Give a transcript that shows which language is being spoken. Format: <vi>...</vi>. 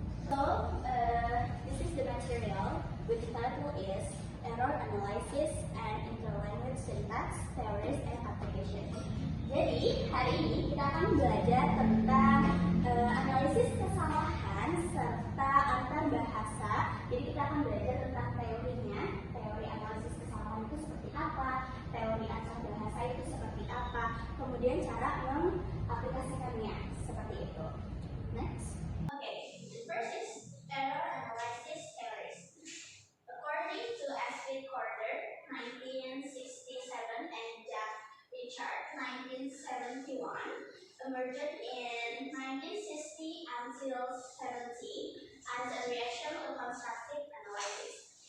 <en>So, this is the material which title is Error Analysis and Interlanguage Syntax, Theories and Application.</en> <id>Jadi, hari ini kita akan belajar tentang analisis kesalahan serta antar bahasa. Jadi, kita akan belajar tentang teorinya, teori analisis kesalahan itu seperti apa, teori antar bahasa itu seperti apa, kemudian cara mengaplikasikannya, seperti itu.</id> <en>Next. Okay, the first is error analysis theories. According to Ashley Corder, 1967, and Jack Richard, 1971, emerged in 1960 until 70 as a reaction to constructive analysis.</en>